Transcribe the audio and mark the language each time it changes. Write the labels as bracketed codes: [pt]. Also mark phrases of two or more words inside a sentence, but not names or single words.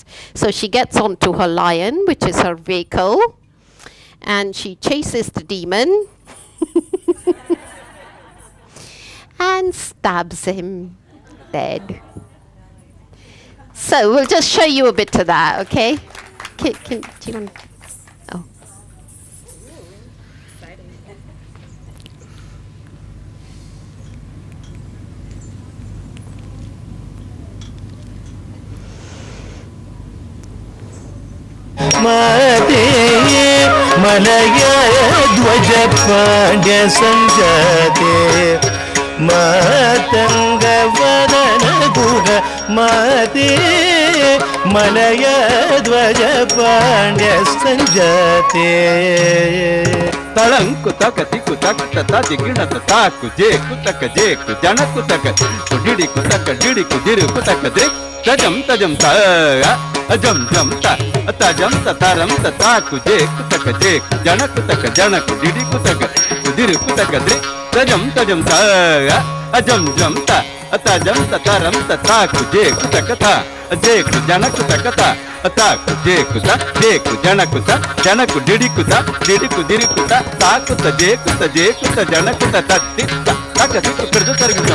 [en] So she gets onto her lion, which is her vehicle, and she chases the demon. And stabs him dead. So we'll just show you a bit of that, okay? Do you want? Oh. [sa] माते मलय ध्वज पाण्ड्य संजाते मातङ्ग वदन गुह माते मलय ध्वज पाण्ड्य संजाते Talanku takati kutaka tati gina tataku je jana kutaka didi kudiru kutaka drik tajam ta ajam ta tajam taram tataku je jana didi kutaka kudiru kutaka drik tajam ta ajam ta tajam taram tataku je kutaka jana kutaka Ataku, janaku, didikuta, takuta, jekuta, janakuta, tatita, takatiku, kirdatarigam.